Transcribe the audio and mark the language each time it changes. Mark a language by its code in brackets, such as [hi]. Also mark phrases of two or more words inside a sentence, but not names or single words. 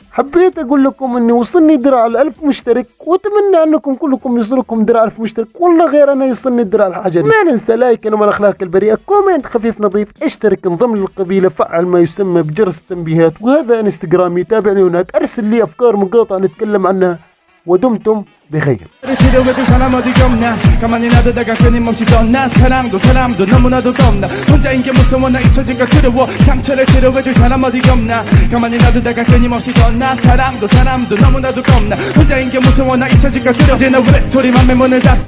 [ar] حبيت اقول لكم اني وصلني درع ال 1000 مشترك، واتمنى انكم كلكم يوصلكم درع 1000 مشترك. والله غير انا يوصلني الدرع الحجري. ما ننسى لايك انما الاخلاق البريئة، كومنت خفيف نظيف، اشترك، انضم للقبيلة، فعل ما يسمى بجرس التنبيهات، وهذا انستغرامي، تابعني هناك، ارسل لي افكار مقاطع نتكلم عنها، ودمتم بخير. [ko] 지루해도 사람 어디가 없나 가만히 놔두다가 끊임없이 떠나 사랑도 너무나도 겁나 혼자인 게 무서워 나 잊혀진가 두려워 상처를 치료해줄 사람 어디가 없나 가만히 놔두다가 끊임없이 떠나 사랑도 너무나도 겁나 혼자인 게 무서워 나 잊혀진가 두려워 이제 너 외톨이 맘에 문을 닫